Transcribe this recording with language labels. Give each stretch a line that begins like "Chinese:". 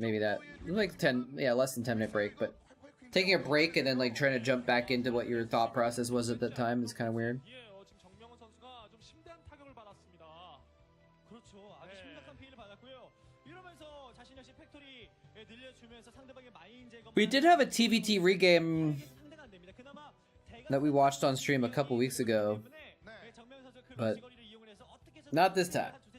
English: Maybe that like 10, yeah, less than 10-minute break. But taking a break and then like trying to jump back into what your thought process was at that time is kind of weird.
Korean: 예, 지금 정명훈 선수가 좀 심대한 타격을 받았습니다. 그렇죠. 아주 심각한 피해를 받았고요. 이러면서 자신 역시 팩토리 늘려주면서 상대방의 마인 제거.
English: We did have a TVT regame
Korean: 상대가 안 됩니다. 그나마
English: that we watched on stream a couple weeks ago, but not this time.